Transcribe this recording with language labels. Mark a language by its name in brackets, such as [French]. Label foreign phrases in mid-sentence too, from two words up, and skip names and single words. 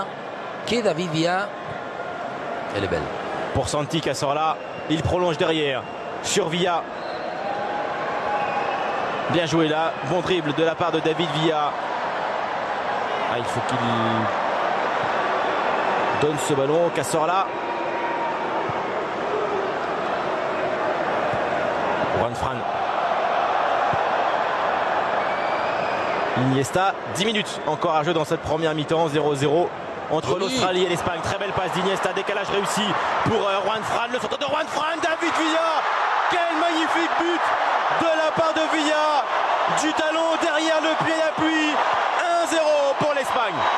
[French] Qui est David Villa. Elle est belle. Pour Santi Cazorla. Il prolonge derrière. Sur Villa. Bien joué là. Bon dribble de la part de David Villa. Il faut qu'il donne ce ballon. Cazorla. Juan Fran. Iniesta. 10 minutes encore à jeu dans cette première mi-temps. 0-0 entre l'Australie et l'Espagne. Très belle passe d'Iniesta. Décalage réussi pour Juan Fran. Le centre de Juan Fran. David Villa. Quel magnifique but de la part de Villa. Du talon derrière le pied d'appui. 1-0 pour l'Espagne.